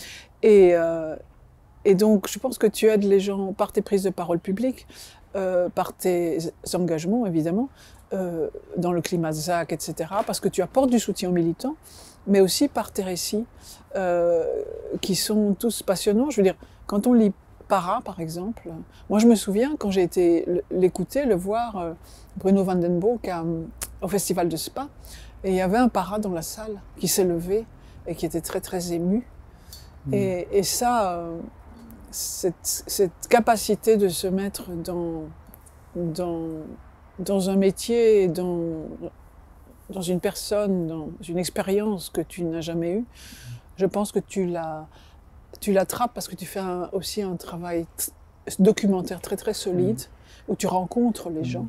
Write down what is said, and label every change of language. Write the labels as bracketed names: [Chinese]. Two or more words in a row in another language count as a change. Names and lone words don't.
[French] Et donc, je pense que tu aides les gens par tes prises de parole publiques, par tes engagements, évidemment, dans le climat de ZAC, etc., parce que tu apportes du soutien aux militants, mais aussi par tes récits, qui sont tous passionnants. Je veux dire, quand on lit Para, par exemple, moi je me souviens, quand j'ai été l'écouter, le voir, Bruno van den Boek, au Festival de Spa, et il y avait un Para dans la salle qui s'est levé et qui était très ému. Et ça, cette capacité de se mettre dans un métier, dans une personne, dans une expérience que tu n'as jamais eue, je pense que tu l'attrapes parce que tu fais aussi un travail documentaire très solide, où tu rencontres les gens.